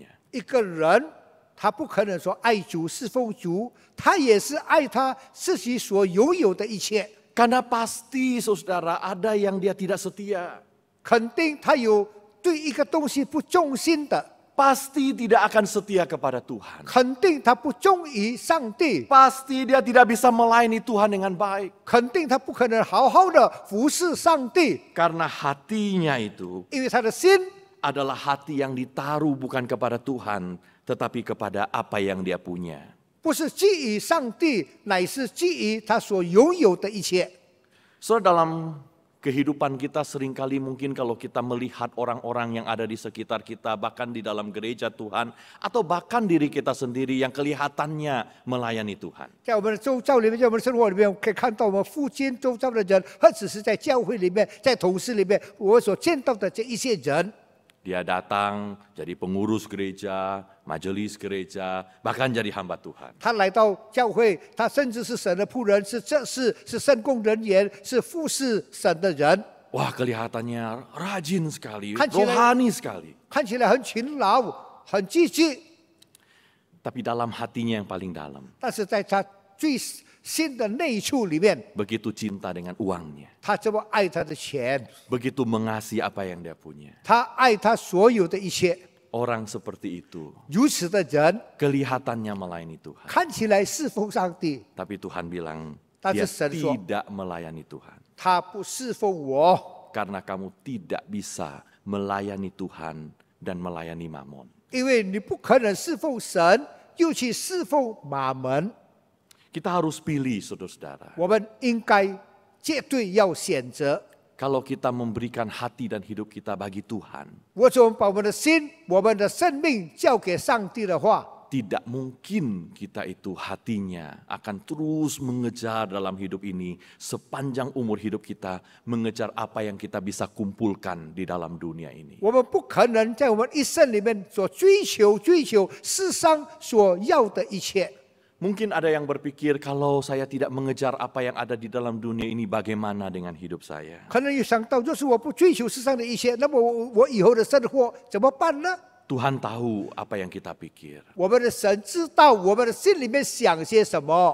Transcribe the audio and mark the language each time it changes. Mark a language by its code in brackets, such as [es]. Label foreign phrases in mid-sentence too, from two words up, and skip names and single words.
[zh] 一个人他不可能说爱主侍奉主，他也是爱他自己所拥有的一切。 [id] Karena pasti saudara ada yang dia tidak setia. [zh] 肯定他有对一个东西不忠心的， [id] Pasti tidak akan setia kepada Tuhan. [zh] 肯定他不忠于上帝， [id] Pasti dia tidak bisa melayani Tuhan dengan baik. [zh] 肯定他不可能好好的服侍上帝， [id] Karena hatinya itu [zh] 因为他的心 [id] adalah hati yang ditaruh bukan kepada Tuhan, tetapi kepada apa yang dia punya. [zh] 不是基于上帝，乃是基于他所拥有的一切。 [id] Saudara, dalam kehidupan kita seringkali mungkin kalau kita melihat orang-orang yang ada di sekitar kita, bahkan di dalam gereja Tuhan, atau bahkan diri kita sendiri yang kelihatannya melayani Tuhan. [zh] 在我们的周遭里面，在我们的生活里面，我们可以看到我们附近周遭的人，或者是在教会里面、在同事里面，我所见到的这一些人， [id] Dia datang jadi pengurus gereja, majelis gereja, bahkan jadi hamba Tuhan. [zh] 他来到教会，他甚至是神的仆人，是圣工人员，是服侍神的人， [id] Wah, kelihatannya rajin sekali, Kan rohani sekali. [zh] 看起来很勤劳、很积极， [id] Tapi dalam hatinya yang paling dalam, [zh] 但是在他最心的内处里面， [id] begitu cinta dengan uangnya, [zh] 他这么爱他的钱， [id] begitu mengasihi apa yang dia punya. [zh] 他爱他所有的一切。 [id] Orang seperti itu [zh] 如此的人 [id] kelihatannya melayani Tuhan. [zh] 看起来侍奉上帝， [id] Tapi Tuhan bilang, Tapi dia Tuhan tidak melayani Tuhan. [zh] 他不侍奉我， [id] Karena kamu tidak bisa melayani Tuhan dan melayani Mamon. [zh] 因为你不可能侍奉神，又去侍奉马门。 [id] Kita harus pilih, saudara-saudara. [zh] 我们应该绝对要选择。 [id] Kalau kita memberikan hati dan hidup kita bagi Tuhan, [zh] 我们把我们的心、我们的生命交给上帝的话， [id] tidak mungkin kita itu hatinya akan terus mengejar dalam hidup ini sepanjang umur hidup kita, mengejar apa yang kita bisa kumpulkan di dalam dunia ini. [zh] 我们不可能在我们一生里面所追求世上所要的一切。 [id] Mungkin ada yang berpikir, kalau saya tidak mengejar apa yang ada di dalam dunia ini, bagaimana dengan hidup saya? [zh] 可能有想到，就是我不追求世上的一切，那么我以后的生活怎么办呢？ [id] Tuhan tahu apa yang kita pikir. [zh] 我们的神知道我们的心里面想些什么，